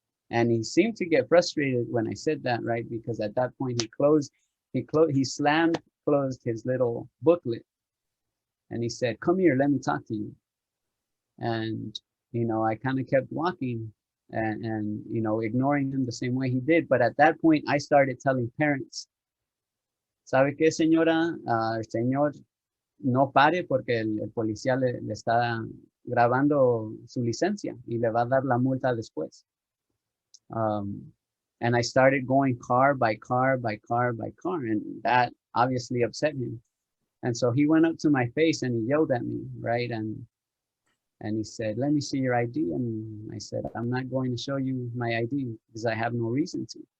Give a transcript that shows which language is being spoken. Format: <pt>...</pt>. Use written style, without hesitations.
<en>And he seemed to get frustrated when I said that, right? Because at that point he slammed closed his little booklet and he said, come here, let me talk to you. And, I kind of kept walking and ignoring him the same way he did. But at that point, I started telling parents,</en> <es>¿sabe qué, señora? El señor no pare porque el policía le está grabando su licencia y le va a dar la multa después.</es> <en>And I started going car by car by car by car, and that obviously upset him. And so he went up to my face and he yelled at me, right? And he said, let me see your ID. And I said, I'm not going to show you my ID because I have no reason to.</en>